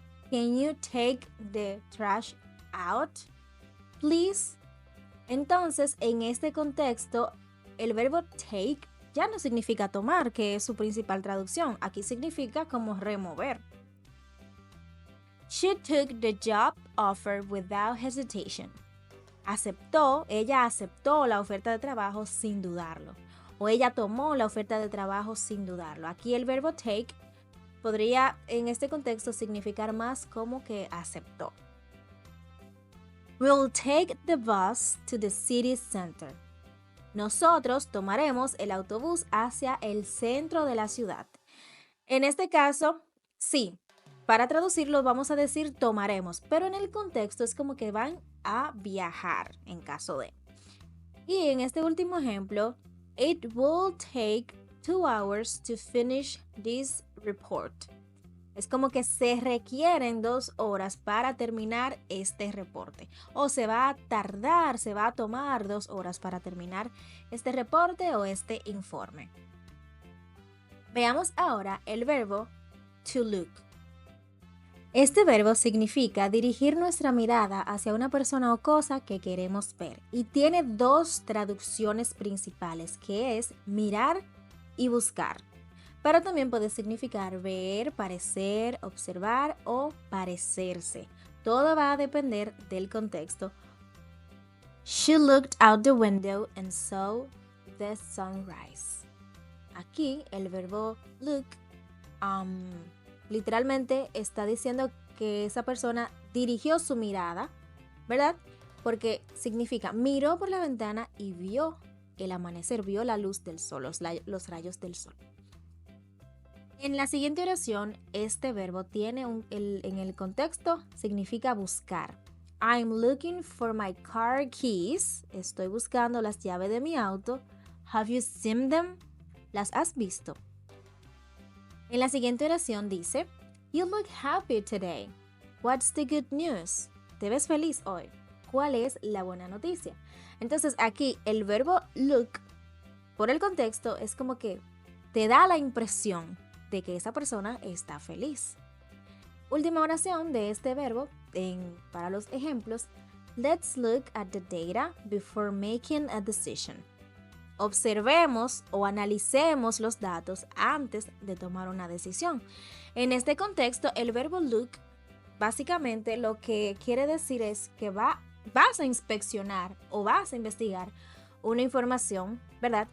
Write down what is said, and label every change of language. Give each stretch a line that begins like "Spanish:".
English: Can you take the trash out, please?
Spanish: Entonces, en este contexto, el verbo take ya no significa tomar, que es su principal traducción. Aquí significa como remover.
English: She took the job offer without hesitation.
Spanish: Ella aceptó la oferta de trabajo sin dudarlo. O ella tomó la oferta de trabajo sin dudarlo. Aquí el verbo take podría en este contexto significar más como que aceptó.
English: We'll take the bus to the city center.
Spanish: Nosotros tomaremos el autobús hacia el centro de la ciudad. En este caso, sí, para traducirlo vamos a decir tomaremos, pero en el contexto es como que van a viajar en caso de. Y en este último ejemplo,
English: it will take 2 hours to finish this report.
Spanish: Es como que se requieren 2 horas para terminar este reporte. O se va a tomar 2 horas para terminar este reporte o este informe. Veamos ahora el verbo to look. Este verbo significa dirigir nuestra mirada hacia una persona o cosa que queremos ver y tiene 2 traducciones principales, que es mirar y buscar. Pero también puede significar ver, parecer, observar o parecerse. Todo va a depender del contexto.
English: She looked out the window and saw the sunrise.
Spanish: Aquí el verbo look literalmente está diciendo que esa persona dirigió su mirada, ¿verdad? Porque significa miró por la ventana y vio el amanecer, vio la luz del sol, los rayos del sol. En la siguiente oración, este verbo tiene en el contexto significa buscar.
English: I'm looking for my car keys.
Spanish: Estoy buscando las llaves de mi auto.
English: Have you seen them?
Spanish: ¿Las has visto? En la siguiente oración dice,
English: You look happy today. What's the good news?
Spanish: Te ves feliz hoy. ¿Cuál es la buena noticia? Entonces aquí el verbo look, por el contexto, es como que te da la impresión de que esa persona está feliz. Última oración de este verbo para los ejemplos.
English: Let's look at the data before making a decision.
Spanish: Observemos o analicemos los datos antes de tomar una decisión. En este contexto, el verbo look básicamente lo que quiere decir es que va vas a inspeccionar o vas a investigar una información, ¿verdad?